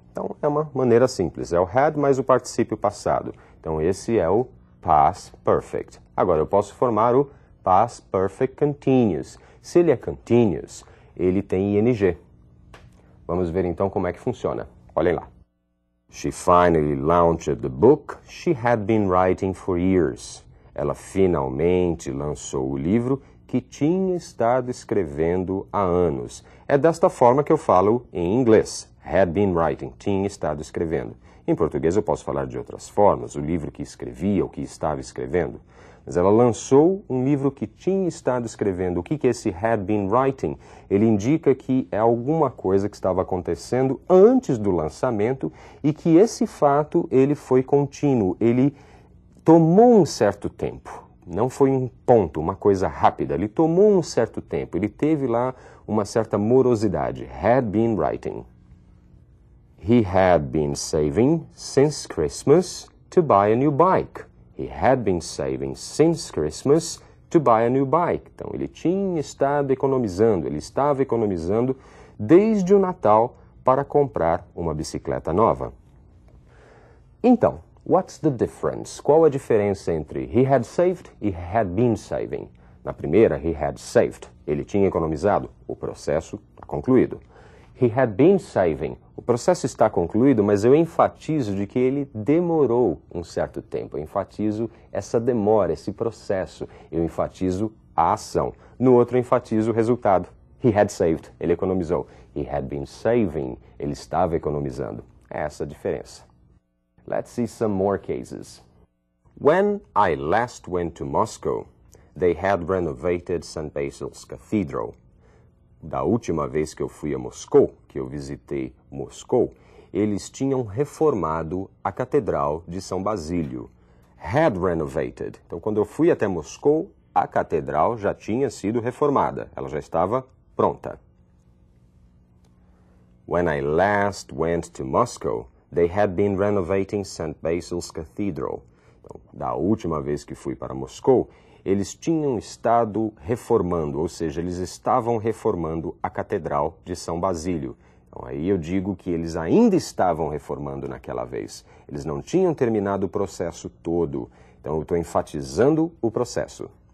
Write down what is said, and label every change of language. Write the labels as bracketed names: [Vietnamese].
[Portuguese] Então, é uma maneira simples. É o had mais o particípio passado. Então, esse é o Past Perfect. Agora, eu posso formar o Past Perfect Continuous. Se ele é continuous, ele tem ing. Vamos ver, então, como é que funciona. Olhem lá. [English] She finally launched the book she had been writing for years. [Portuguese] Ela finalmente lançou o livro que tinha estado escrevendo há anos. É desta forma que eu falo em inglês. [English] Had been writing, [Portuguese] tinha estado escrevendo. Em português eu posso falar de outras formas, o livro que escrevia, o que estava escrevendo. Mas ela lançou um livro que tinha estado escrevendo. O que é esse [English] had been writing? [Portuguese] Ele indica que é alguma coisa que estava acontecendo antes do lançamento e que esse fato ele foi contínuo, ele tomou um certo tempo. Não foi um ponto, uma coisa rápida. Ele tomou um certo tempo. Ele teve lá uma certa morosidade. [English] Had been writing. He had been saving since Christmas to buy a new bike. He had been saving since Christmas to buy a new bike. [Portuguese] Então, ele tinha estado economizando, ele estava economizando desde o Natal para comprar uma bicicleta nova. Então, [English] what's the difference? [Portuguese] Qual a diferença entre [English] he had saved [Portuguese] e [English] had been saving? [Portuguese] Na primeira, [English] he had saved. [Portuguese] Ele tinha economizado. O processo está concluído. [English] He had been saving. [Portuguese] O processo está concluído, mas eu enfatizo de que ele demorou um certo tempo. Eu enfatizo essa demora, esse processo. Eu enfatizo a ação. No outro, eu enfatizo o resultado. [English] He had saved. [Portuguese] Ele economizou. [English] He had been saving. [Portuguese] Ele estava economizando. É essa a diferença. [English] Let's see some more cases. When I last went to Moscow, they had renovated St. [Portuguese] Basil's Cathedral. Da última vez que eu fui a Moscou, que eu visitei Moscou, eles tinham reformado a Catedral de São Basílio. [English] Had renovated. [Portuguese] Então, quando eu fui até Moscou, a catedral já tinha sido reformada. Ela já estava pronta. [English] When I last went to Moscow, they had been renovating St. Basil's Cathedral. [Portuguese] Então, da última vez que fui para Moscou, eles tinham estado reformando, ou seja, eles estavam reformando a Catedral de São Basílio. Então, aí eu digo que eles ainda estavam reformando naquela vez. Eles não tinham terminado o processo todo. Então, eu estou enfatizando o processo.